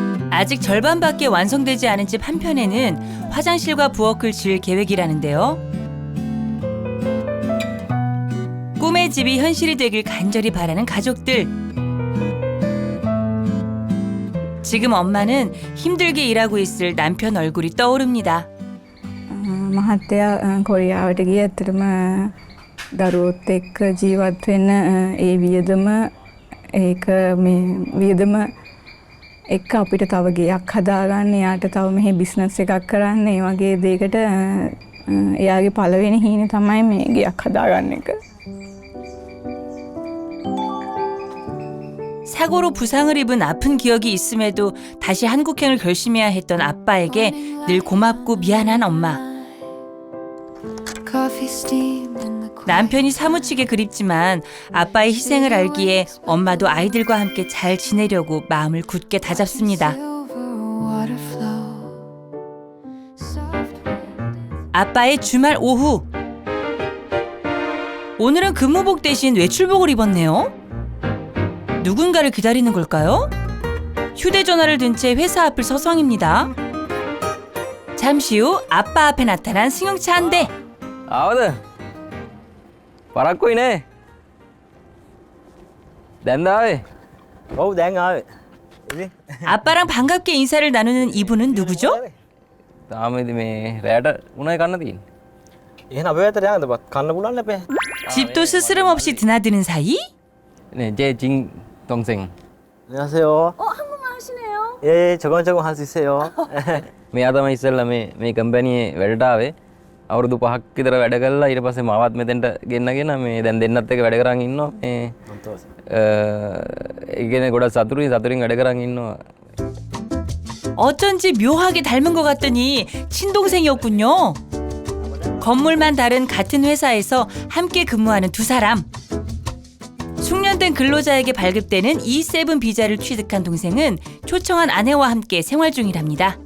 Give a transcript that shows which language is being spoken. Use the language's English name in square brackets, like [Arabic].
[Korean] 아직 절반밖에 완성되지 않은 집 한편에는 화장실과 부엌을 지을 계획이라는데요. 꿈의 집이 현실이 되길 간절히 바라는 가족들. 지금 엄마는 힘들게 일하고 있을 남편 얼굴이 떠오릅니다. [Sinhala] මහත්තයා කොරියාවට ගිය ඇත්තටම දරුවොත් එක්ක ජීවත් වෙන්න ඒ වියදම ඒක මේ වියදම එක්ක අපිට තව ගෙයක් හදාගන්න එයාට තව මෙහි බිස්නස් එකක් කරන්න ඒ වගේ දෙයකට එයාගේ පළවෙනි හීන තමයි මේ ගෙයක් හදාගන්න එක. [Korean] 사고로 부상을 입은 아픈 기억이 있음에도 다시 한국행을 결심해야 했던 아빠에게 늘 고맙고 미안한 엄마. 남편이 사무치게 그립지만 아빠의 희생을 알기에 엄마도 아이들과 함께 잘 지내려고 마음을 굳게 다잡습니다. 아빠의 주말 오후. 오늘은 근무복 대신 외출복을 입었네요. 누군가를 기다리는 걸까요? 휴대전화를 든 채 회사 앞을 서성입니다. 잠시 후 아빠 앞에 나타난 승용차 한 대. [Sinhala] ආවද? පරක්කුයි නේ. දැන් ආවේ? ඔව් දැන් ආවේ. ඉතින් [Korean] 아빠랑 반갑게 인사를 나누는 이분은 누구죠? [Sinhala] තාම ඉතින් මේ රැයට උණයි කන්න තියෙන්නේ. එහෙනම් අපේ පැත්තට යන්නද බත් කන්න පුළුවන් නැපේ. [Korean] 집도 스스럼 없이 드나드는 사이? 네, 제 진 동생. 안녕하세요. 한국말 하시네요. 예, 조금 할 수 있어요. [Sinhala] මෙයා තමයි ඉස්සෙල්ලා මේ කම්පැනියේ වැඩට ආවේ. අවුරුදු 5ක් විතර වැඩ කළා. ඊට පස්සේ මාවත් මෙතෙන්ට ගෙන්නගෙන මේ දැන් දෙන්නත් එක්ක වැඩ කරන් ඉන්නවා. මේ ඒ කියන්නේ ගොඩක් සතුටින් වැඩ කරන් ඉන්නවා. [Korean] 어쩐지 묘하게 닮은 것 같더니 친동생이었군요. 건물만 다른 같은 회사에서 함께 근무하는 두 사람. 숙련된 근로자에게 발급되는 E7 비자를 취득한 동생은 초청한 아내와 함께 생활 중이랍니다.